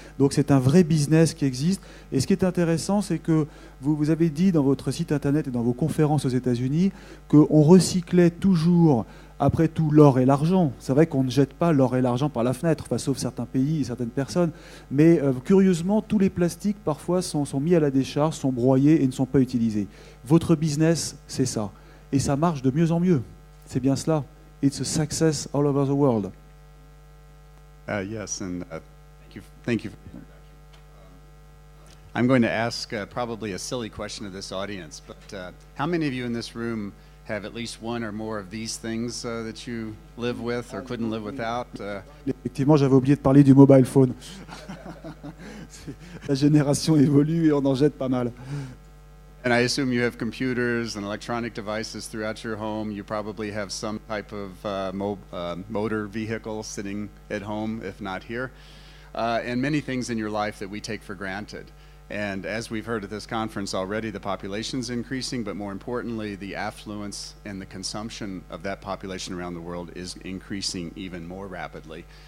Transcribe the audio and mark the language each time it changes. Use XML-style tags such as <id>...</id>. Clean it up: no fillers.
<fr>Donc c'est un vrai business qui existe. Et ce qui est intéressant, c'est que vous avez dit dans votre site internet et dans vos conférences aux États-Unis qu'on recyclait toujours, après tout, l'or et l'argent. C'est vrai qu'on ne jette pas l'or et l'argent par la fenêtre, enfin, sauf certains pays et certaines personnes. Mais curieusement, tous les plastiques, parfois, sont mis à la décharge, sont broyés et ne sont pas utilisés. Votre business, c'est ça. Et ça marche de mieux en mieux. C'est bien cela.</fr> <en>It's a success all over the world. Yes, and thank you. I'm going to ask probably a silly question of this audience, but how many of you in this room have at least one or more of these things that you live with or couldn't live without?</en> <fr>Effectivement, j'avais oublié de parler du mobile phone. La génération évolue et on en jette pas mal.</fr> <en>And I assume you have computers and electronic devices throughout your home. You probably have some type of motor vehicle sitting at home, if not here, and many things in your life that we take for granted. And as we've heard at this conference already, the population's increasing, but more importantly, the affluence and the consumption of that population around the world is increasing even more rapidly.</en>